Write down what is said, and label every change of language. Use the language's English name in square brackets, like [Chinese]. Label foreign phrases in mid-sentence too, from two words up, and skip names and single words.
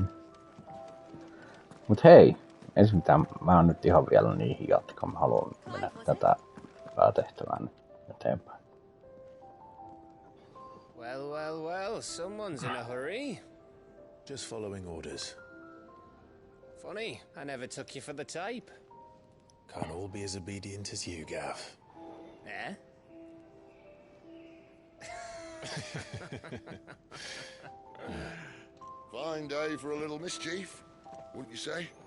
[Finnish] Mut hei, ei se mitään, mä oon nyt ihan vielä niihin jatkaa. Mä haluan mennä tätä päätehtävää nyt eteenpäin. [English] Well, well, well, someone's in a hurry. Just following orders. Funny, I never took you for the type. Can't all be as obedient as you, Gav. Eh? Fine day for a little mischief, wouldn't you say?